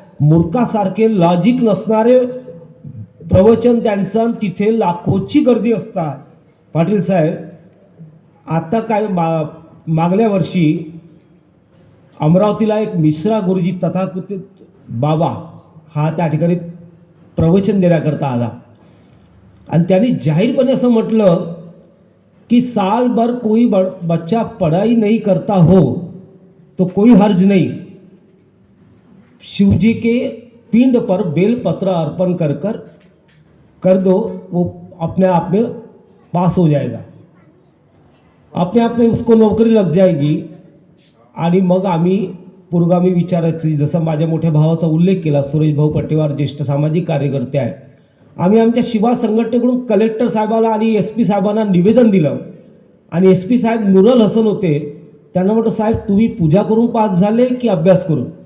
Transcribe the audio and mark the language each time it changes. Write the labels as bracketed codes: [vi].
[mr] मूर्खासारखे logic नसणारे प्रवचन त्यांचं, तिथे लाखोची गर्दी असतात. पाटील साहेब, आता काय मागल्या वर्षी अमरावतीला एक मिश्रा गुरुजी तथाकथित बाबा हा त्या ठिकाणी प्रवचन देण्याकरता आला. आणि त्यांनी जाहीरपणे असं म्हटलं कि [hi] साल भर कोई बच्चा पढ़ाई नहीं करता हो तो कोई हर्ज नहीं, शिवजी के पिंड पर बेलपत्र अर्पण कर दो, वो अपने आप में पास हो जाएगा, अपने आप में उसको नौकरी लग जाएगी. [mr] आणि मग आम्ही पुरोगामी विचाराची, जसं माझ्या मोठ्या भावाचा उल्लेख केला, सुरेश भाऊ पटेवार ज्येष्ठ सामाजिक कार्यकर्ते आहे, आम्ही आमच्या शिवा संघटनेकडून कलेक्टर साहेबाला आणि SP साहेबांना निवेदन दिलं. आणि SP साहेब नूरल हसन होते. त्यांना म्हटलं, साहेब तुम्ही पूजा करून पास झाले की अभ्यास करून.